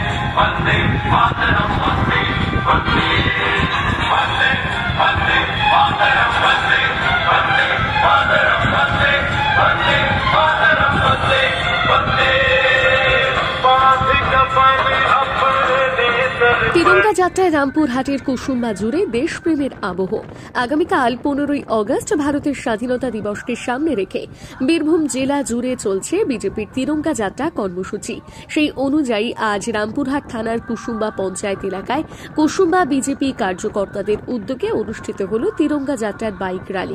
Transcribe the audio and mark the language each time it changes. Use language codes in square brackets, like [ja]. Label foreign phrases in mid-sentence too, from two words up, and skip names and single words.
[sa] वंदे मातरम वंदे वंदे वंदे वंदे मातरम वंदे वंदे मातरम वंदे वंदे मातरम वंदे वंदे [bn] तिरंगा যাত্রায় রামপুরহাটের কুসুম্বা জুড়ে দেশপ্রেমের আবহ। আগামীকাল 15ই আগস্ট ভারতের স্বাধীনতা দিবসকে সামনে রেখে বীরভূম জেলা জুড়ে চলছে বিজেপির তিরঙ্গা যাত্রা কর্মসূচি। সেই অনুযায়ী আজ রামপুরহাট থানার কুসুম্বা পঞ্চায়েত এলাকায় কুসুম্বা বিজেপি কার্যকর্তাদের উদ্যোগে অনুষ্ঠিত হল তিরঙ্গা যাত্রার বাইক র্যালি।